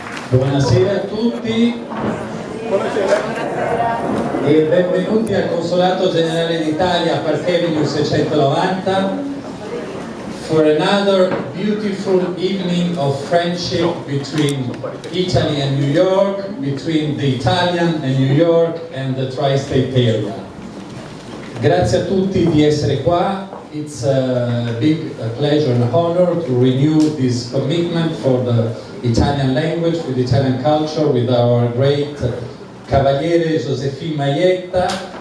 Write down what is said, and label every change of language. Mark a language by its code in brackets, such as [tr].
[it] Buonasera a tutti e benvenuti al Consolato Generale d'Italia a Park Avenue 690 [en] for another beautiful evening of friendship between Italy and New York, between the Italian and New York and the tri-state area. [it] Grazie a tutti di essere qua. [en] It's a big pleasure and honor to renew this commitment for the Italian language, with Italian culture, with our great Cavaliere Josephine Maietta.